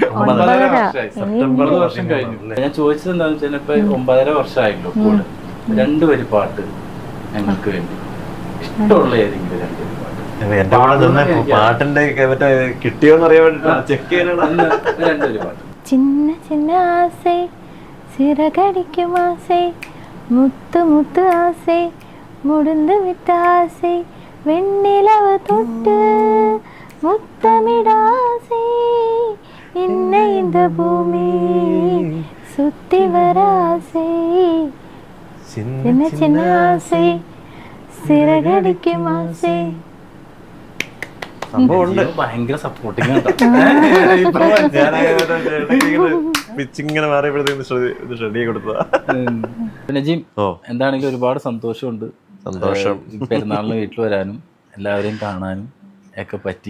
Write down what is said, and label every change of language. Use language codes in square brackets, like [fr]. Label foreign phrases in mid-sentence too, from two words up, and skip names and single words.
[ml] 9 വർഷം കഴിഞ്ഞു. ഞാൻ ചോദിച്ചത് എന്താണെന്ന് വെച്ചാൽ ഇപ്പൊ 9.5 വർഷമായല്ലോ കൂടെ. 2 വരി പാട്ട് ഞങ്ങൾക്ക് വേണ്ടി, ഇഷ്ടമുള്ള ഏതെങ്കിലും 2 വരി പാട്ട്. എന്റെ കൂടെ പാട്ടിന്റെ മറ്റേ കിട്ടിയോന്ന് അറിയാൻ വേണ്ടി ചെക്ക് ചെയ്യാനാണ്. 2 വരി പാട്ട്. [ta] சின்ன சின்ன ஆசை சிறகடிக்கும் ஆசை முத்து முத்து ஆசை முடிந்து விட்ட ஆசை வெண்ணிலவு தொட்டு முத்தமிட ஆசை இன்னை இந்த பூமி சுத்தி வர ஆசை சின்ன சின்ன ஆசை சிறகடிக்கும் ஆசை. [ml] ഭയങ്കര സപ്പോർട്ടിങ് പിച്ചിങ്ങനെ മാറിയപ്പോഴത്തേക്ക് റെഡി കൊടുത്തതാ. നജീം, എന്താണെങ്കിലും ഒരുപാട് സന്തോഷമുണ്ട്. സന്തോഷം. പെരുന്നാളിന് വീട്ടിൽ വരാനും എല്ലാവരെയും കാണാനും ഒക്കെ പറ്റി.